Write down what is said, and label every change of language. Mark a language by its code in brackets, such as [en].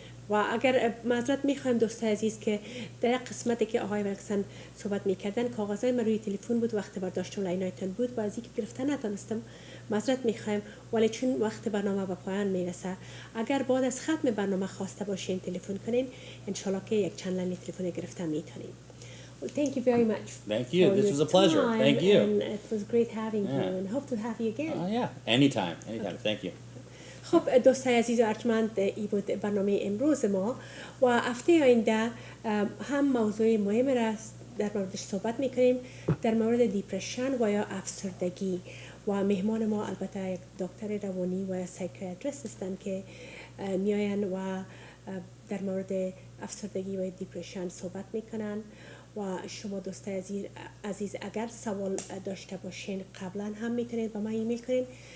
[fa] و اگر معذرت میخوایم دوست عزیز که در قسمتی که آقای ولکسن صحبت میکردن کاغذای من روی تلفن بود، وقت برداشتم لاینایتون بود و از اینکه گرفتن نتونستم معذرت میخوایم، ولی چون وقت برنامه به پایان میرسه اگر بعد از ختم برنامه خواسته باشین تلفن کنین، انشالله که یک چند لاین تلفن گرفتن میتونین. [en] Well, thank you very much. Thank you. This was a pleasure. Thank you. And it was great having you and hope to have you again. Yeah. Anytime. Thank you. [fa] خب دوستای عزیز و ارجمند، این بود برنامه امروز ما و هفته آینده هم موضوع مهم را در موردش صحبت میکنیم، در مورد دیپرشن و یا افسردگی و مهمان ما البته یک دکتر روانی و سایکیاتریست هستند که میاین و در مورد افسردگی و دیپرشن صحبت میکنن و شما دوستای عزیز اگر سوال داشته باشین قبلا هم میتونید با ما ایمیل کنین.